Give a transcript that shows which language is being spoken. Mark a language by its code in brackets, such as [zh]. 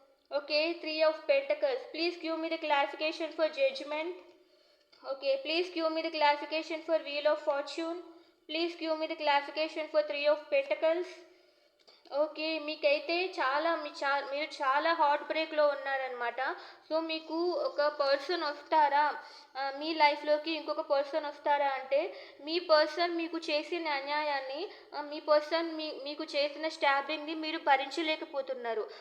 [te] Okay. [en] 3 of pentacles please give me the clarification for judgement. Okay, please give me the clarification for Wheel of Fortune. Please give me the clarification for Three of Pentacles. [te] Okay. మీకైతే చాలా మీరు చాలా heart బ్రేక్‌లో ఉన్నారనమాట. So, మీకు ఒక person వస్తారా? మీ లైఫ్‌లోకి ఇంకొక పర్సన్ వస్తారా అంటే, మీ పర్సన్ మీకు చేసిన అన్యాయాన్ని, మీ పర్సన్ మీకు చేసిన స్టాబింగ్‌ని మీరు భరించలేకపోతున్నారు.